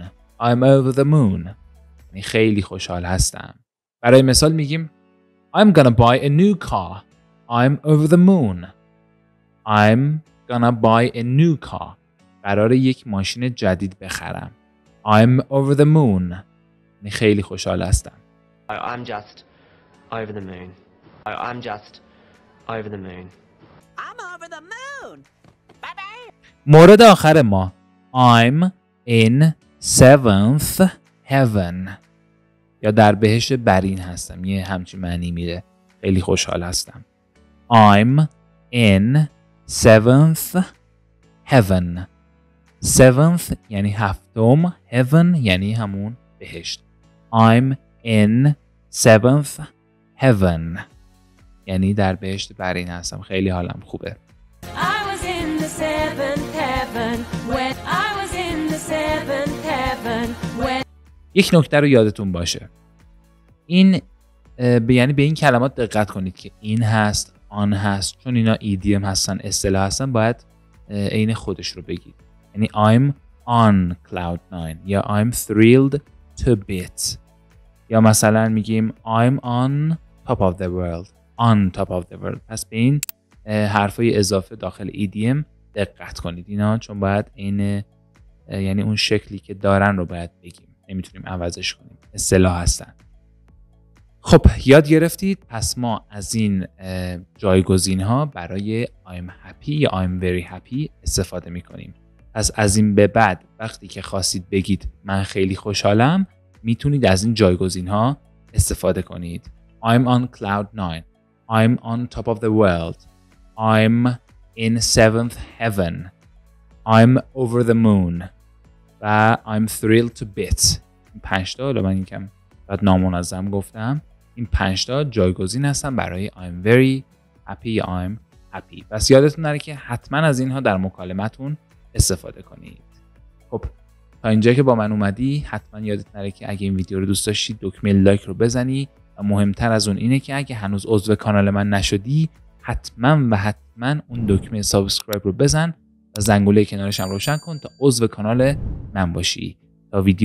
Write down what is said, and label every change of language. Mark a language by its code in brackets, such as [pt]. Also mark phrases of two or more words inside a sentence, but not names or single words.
[en] I'm over the moon. [fa] یعنی خیلی خوشحال هستم. برای مثال میگیم [en] I'm gonna buy a new car. I'm over the moon. I'm gonna buy a new car. [fa] قراره یک ماشین جدید بخرم. [en] I'm over the moon. [fa] یعنی خیلی خوشحال هستم. [en] I'm just over the moon. I'm just over the moon. I'm over the moon. Bye-bye. [fa] مورد آخر ما [en] I'm in seventh heaven. [fa] یا در بهشت برین هستم. یه همچین معنی میده. خیلی خوشحال هستم. [en] I'm in seventh heaven. [fa] Seventh یعنی هفتم. Heaven یعنی همون بهشت. [en] I'm in seventh heaven. [fa] یعنی در بهشت برین هستم. خیلی حالم خوبه. [en] I was in the seventh heaven when I was in the seventh heaven when. [fa] یک نکته رو یادتون باشه. این یعنی به این کلمات دقت کنید که این هست، آن هست، چون اینا ایدیم هستن، اصطلاح هستن، باید عین خودش رو بگید. [en] یعنی I'm on cloud 9 یا I'm thrilled to bits. [fa] یا مثلا میگیم [en] I'm on top of the world. On top of the world. [fa] پس به این حرفای اضافه داخل EDM دقت کنید اینا، چون باید این یعنی اون شکلی که دارن رو باید بگیم. نمیتونیم عوضش کنیم. اصطلاح هستن. خب یاد گرفتید؟ پس ما از این جایگزین ها برای [en] I'm happy [fa] یا [en] I'm very happy [fa] استفاده میکنیم. پس از این به بعد وقتی که خواستید بگید من خیلی خوشحالم میتونید از این جایگزین ها استفاده کنید. [en] I'm on cloud 9. I'm on top of the world. I'm in 7th heaven. I'm over the moon. و I'm thrilled to bits. [fa] این 5 تا، حالا من یکم بعد نامنظم گفتم، این 5 تا جایگزین هستن برای [en] I'm very happy [fa] یا [en] I'm happy. [fa] پس یادتون نره که حتما از اینها در مکالمتون استفاده کنید. خب تا اینجا که با من اومدی حتما یادت نره که اگه این ویدیو رو دوست داشتی دکمه لایک رو بزنی و مهمتر از اون اینه که اگه هنوز عضو کانال من نشدی حتما اون دکمه سابسکرایب رو بزن و زنگوله کنارش هم روشن کن تا عضو کانال من باشی.